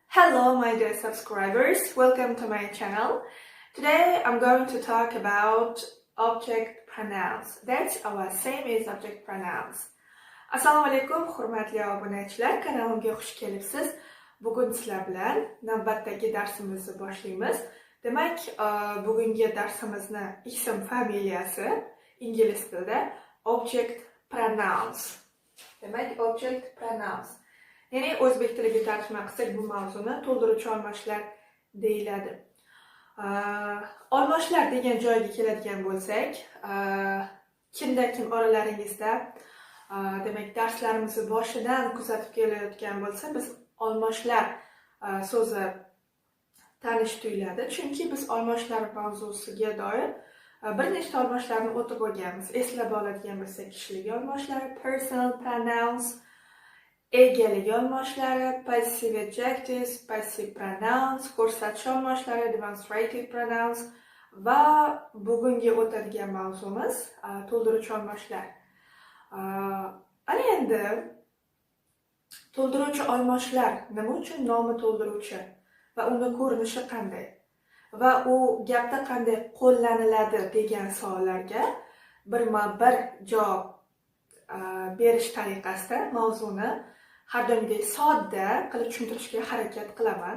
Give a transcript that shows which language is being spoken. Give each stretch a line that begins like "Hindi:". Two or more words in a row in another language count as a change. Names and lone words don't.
English: Hello my dear subscribers, welcome to my channel. Today I'm going to talk about object pronouns. That's our same as object pronouns.
Uzbek: Assalomu alaykum hurmatli obunachilar, kanalimga xush kelibsiz. Bugun sizlar bilan navbatdagi darsimizni boshlaymiz. Demak, bugungi darsimizni ism familiyasi ingliz tilida
English: object pronouns.
Uzbek: Demak,
English: object pronouns.
Uzbek: Ya'ni o'zbek tiliga tarjima qilsak bu mavzuni to'ldiruvchi olmoshlar deyiladi. Olmoshlar degan joyga keladigan bo'lsak, kimda-kim oralaringizda demak darslarimizni boshidan kuzatib kelayotgan bo'lsa, biz olmoshlar so'zi tanish tuyuladi. Chunki biz olmoshlar mavzusiga doir bir nechta olmoshlarni o'tib o'tganmiz. Eslab oladigan bo'lsak, kishilik olmoshlar,
English: personal pronouns,
Uzbek: egalik olmoshlari,
English: passive adjectives, passive pronouns,
Uzbek: ko'rsatchi olmoshlari,
English: demonstrative pronouns
Uzbek: va bugungi o'tadigan mavzumiz to'ldiruvchi olmoshlar. Ana endi to'ldiruvchi olmoshlar nima uchun nomi to'ldiruvchi va uni ko'rinishi qanday va u gapda qanday qo'llaniladi degan savollarga birma-bir javob berish tariqasida mavzuni har doimgidek sodda qilib tushuntirishga harakat qilaman.